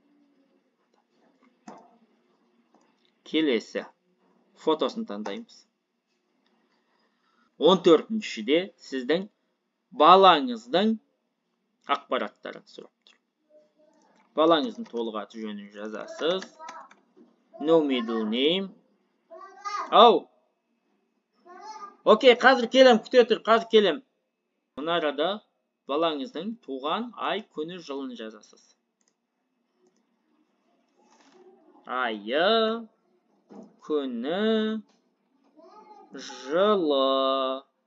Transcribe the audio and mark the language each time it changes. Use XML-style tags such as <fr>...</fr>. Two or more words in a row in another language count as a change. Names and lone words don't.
<kk>Келесі фотосын таңдаймыз. 14-де сіздің балаңыздың ақпараттарын сұрап тұр. Балаңыздың толық аты жөнін жазасыз.</kk> <en>No middle name.</en> <kk>Окей, қазір келем, күте тұр, қазір келем. Мына арада балаңыздың туған ай, күні, жылын жазасыз. Айы, күні, жылы.</kk>